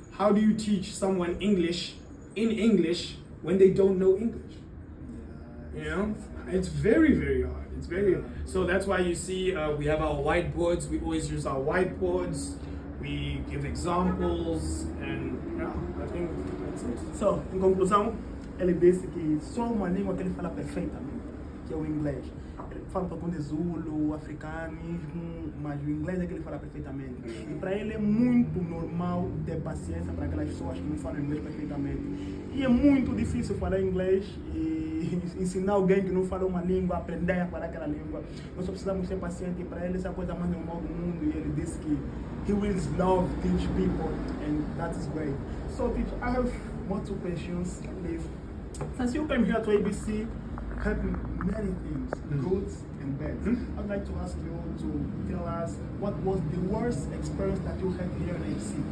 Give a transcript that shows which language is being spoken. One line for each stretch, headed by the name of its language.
English: How do you teach someone English in English when they don't know English? You know, it's very, very hard. It's very, so that's why you see we have our whiteboards. We always use our whiteboards. We give examples, and yeah, I think that's it.
Portuguese: So, em conclusão, ele disse que só uma língua que ele fala perfeitamente, que é o inglês. Ele fala um pouco de Zulu, africanismo, mas o inglês é que ele fala perfeitamente. E para ele é muito normal ter paciência para aquelas pessoas que não falam inglês perfeitamente. E é muito difícil falar inglês e ensinar alguém que não fala uma língua, aprender a falar aquela língua. Nós só precisamos ser pacientes e para ele essa é a coisa mais normal do mundo. E ele disse que
English: he will love teach people and that is great. So teacher, I have more two questions, please. Since you came here to ABC, had many things, goods and bads. I'd like to ask you to tell us what was the worst experience that you had here at ABC?